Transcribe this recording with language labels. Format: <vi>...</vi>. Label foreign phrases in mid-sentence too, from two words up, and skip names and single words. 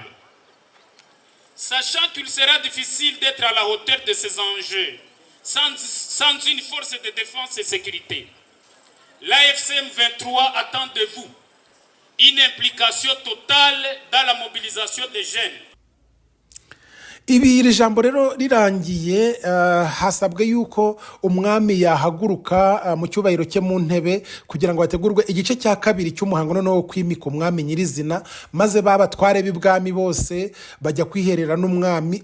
<fr>Sachant qu'il sera difficile d'être à la hauteur de ces enjeux sans une force de défense et sécurité, l'AFC M23 attend de vous une implication totale dans la mobilisation des jeunes.</fr> <rw>Iri jambo rero rirangiye hasabwe yuko umwami yahaguruka mu cyubahiro cye mu ntebe kugira ngo hategurwe igice cya kabiri cy'umuhango no kwimika umwami nyirizina maze babatware b'ibwami bose bajya kwiherera n'umwami.</rw>